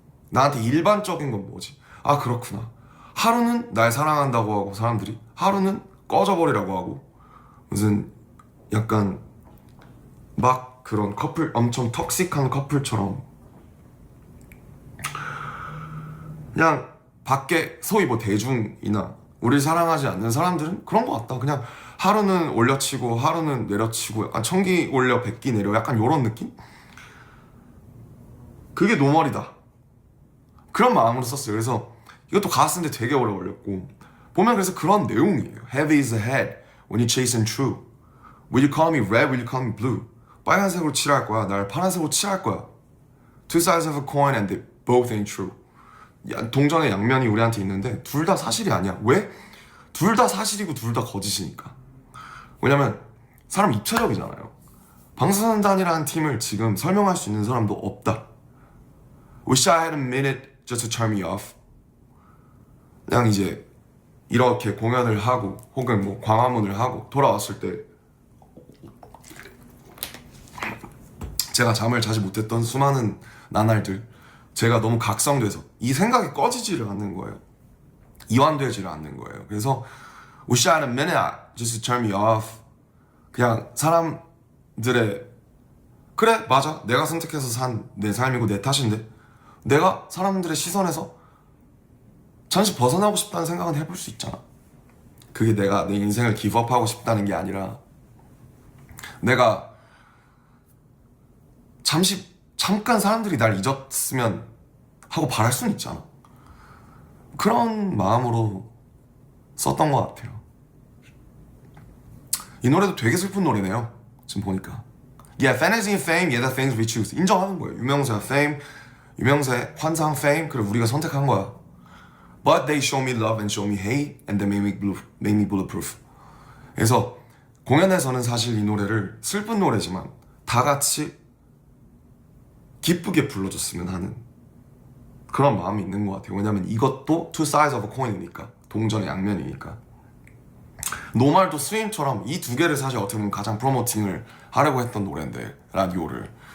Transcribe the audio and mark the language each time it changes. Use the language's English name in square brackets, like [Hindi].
[Korean] 나한테 일반적인 건 뭐지? 아 그렇구나. 하루는 날 사랑한다고 하고 사람들이, 하루는 꺼져버리라고 하고, 무슨 약간 막 그런 커플, 엄청 톡식한 커플처럼 그냥 밖에 소위 뭐 대중이나 우리 사랑하지 않는 사람들은 그런 것 같다. 그냥 하루는 올려치고 하루는 내려치고, 약간 천기 올려 백기 내려, 약간 요런 느낌? 그게 노멀이다. 그런 마음으로 썼어요. 그래서 이것도 가사 쓰는데 되게 오래 걸렸고, 보면 그래서 그런 내용이에요. [English] Heavy is the head when you chasing true. Will you call me red? Will you call me blue? [Korean] 빨간색으로 칠할 거야. 날 파란색으로 칠할 거야. [English] Two sides of a coin and they both ain't true. [Korean] 동전의 양면이 우리한테 있는데 둘 다 사실이 아니야. 왜? 둘 다 사실이고 둘 다 거짓이니까. 왜냐면 사람 입체적이잖아요. 방탄소년단이라는 팀을 지금 설명할 수 있는 사람도 없다. [English] Wish I had a minute just to turn me off. [Korean] 그냥 이제 이렇게 공연을 하고 혹은 뭐 광화문을 하고 돌아왔을 때 제가 잠을 자지 못했던 수많은 나날들, 제가 너무 각성돼서 이 생각이 꺼지지를 않는 거예요. 이완되지를 않는 거예요. 그래서 [English] Wish I had a minute just to turn me off. [Korean] 그냥 사람들의, 그래 맞아 내가 선택해서 산 내 삶이고 내 탓인데 내가 사람들의 시선에서 잠시 벗어나고 싶다는 생각은 해볼 수 있잖아. 그게 내가 내 인생을 기브업하고 싶다는 게 아니라 내가 잠깐 사람들이 날 잊었으면 하고 바랄 수는 있잖아. 그런 마음으로 썼던 것 같아요. 이 노래도 되게 슬픈 노래네요. 지금 보니까 [English] Yeah, fantasy and fame, yeah, the things we choose. [Korean] 인정하는 거예요. 유명세, fame, 유명세, 환상, fame, 그리고 우리가 선택한 거야. [English] But they show me love and show me hate, and they make me bulletproof. [Korean] 그래서 공연에서는 사실 이 노래를 슬픈 노래지만 다 같이 기쁘게 불러줬으면 하는 그런 마음이 있는 것 같아요. 왜냐면 이것도 [English] two sides of a coin이니까, [Korean] 동전의 양면이니까. 노말도 스윙처럼 이 두 개를 사실 어떻게 보면 가장 프로모팅을 하려고 했던 노래인데, 라디오를.